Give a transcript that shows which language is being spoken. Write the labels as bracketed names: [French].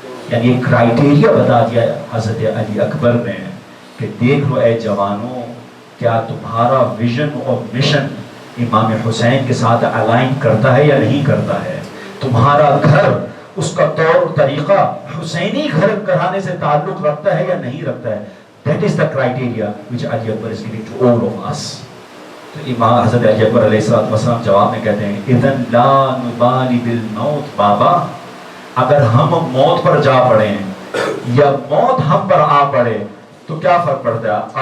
[Urdu] یعنی ایک کرائیٹیریا بتا دیا حضرت علی اکبر نے کہ دیکھ لو اے جوانوں, کیا تمہارا ویژن اور مشن امام حسین کے ساتھ الائن کرتا ہے یا نہیں کرتا ہے. تمہارا گھر, اس کا طور طریقہ حسینی گھر گھرانے سے تعلق رکھتا ہے یا نہیں رکھتا ہے. [English] That is the criteria which Ali Akbar is giving to all of us. [Urdu] تو امام حضرت علی اکبر علیہ السلام جواب میں کہتے ہیں [Arabic] اذن لا نبالی بالموت. [Urdu] بابا اگر ہم موت پر جا پڑیں یا موت ہم پر آ پڑے تو کیا فرق پڑتا ہے.